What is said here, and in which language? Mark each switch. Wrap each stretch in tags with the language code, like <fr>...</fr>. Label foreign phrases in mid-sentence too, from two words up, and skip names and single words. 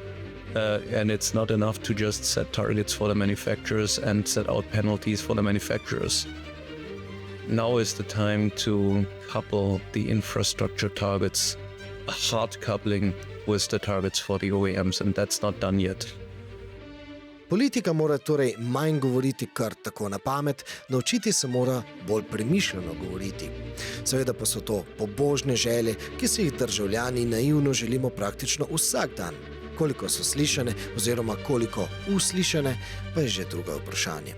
<en>And it's not enough to just set targets for the manufacturers and set out penalties for the manufacturers. Now is the time to couple the infrastructure targets, a hard coupling with the targets for the OEMs, and that's not done yet.</en> <sl>Politika mora torej manj govoriti kar tako na pamet, naučiti se mora bolj premišljeno govoriti. Seveda pa so to pobožne želje, ki si jih državljani naivno želimo praktično vsak dan. Koliko so slišane oziroma koliko uslišane, pa je že drugo vprašanje.</sl>